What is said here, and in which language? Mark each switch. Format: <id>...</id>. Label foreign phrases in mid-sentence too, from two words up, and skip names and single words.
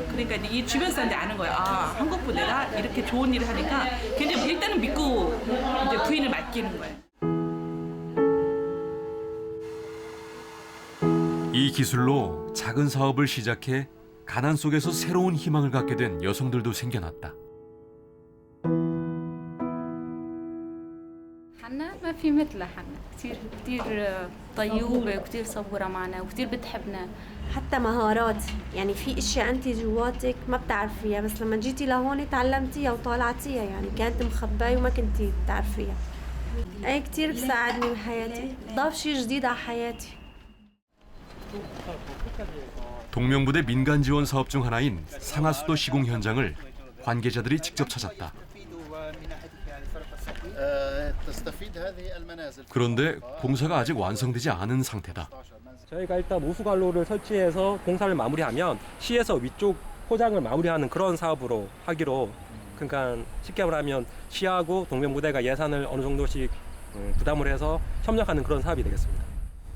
<ko>그러니까 이 주변 사람들이 아는 거예요. 아, 한국 부대가 이렇게 좋은 일을 하니까 굉장히 일단은 믿고 이제 부인을 맡기는 거예요. 이 기술로 작은 사업을 시작해 가난 속에서 새로운 희망을 갖게 된 여성들도 생겨났다.</ko> <ar>حنا ما في مثلها حنا كثير طيوبة وكثير صبورة معنا وكثير بتحبنا. حتى مهارات يعني في اشياء انت جواتك ما بتعرفيها بس لما جيتي لهون تعلمتيها وطالعتيها يعني كانت مخباية وما كنتي بتعرفيها. اي كثير بساعدني بحياتي ضاف شيء جديد على حياتي.</ar> <ko>동명부대 민간 지원 사업 중 하나인 상하수도 시공 현장을 관계자들이 직접 찾았다. 그런데 공사가 아직 완성되지 않은 상태다. 저희가 일단 우수관로를 설치해서 공사를 마무리하면 시에서 위쪽 포장을 마무리하는 그런 사업으로 하기로, 그러니까 쉽게 말하면 시하고 동명부대가 예산을 어느 정도씩 부담을 해서 협력하는 그런 사업이 되겠습니다.</ko>